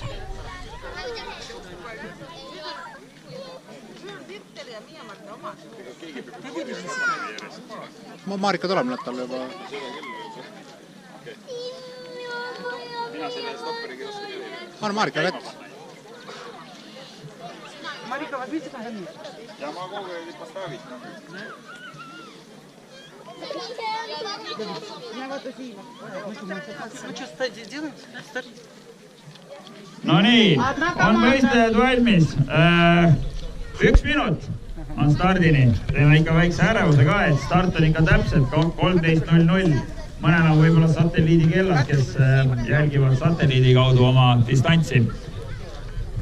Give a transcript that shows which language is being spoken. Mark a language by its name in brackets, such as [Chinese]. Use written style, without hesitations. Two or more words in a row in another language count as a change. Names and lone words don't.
[Estonian] Marika tuleb nüüd talle juba. Anna Marika kätte. Marika, [Russian] возьмите сохранить. Я могу говорить поставить. Вы что, делаете? [Estonian] No nii, on võistajad valmis. 1 minut on stardini. Teeme ikka väikse ärevuse ka, et start on ikka täpselt 13.00. Mõnel on võib-olla satelliidikellad, kes jälgivad satelliidi kaudu oma distantsi.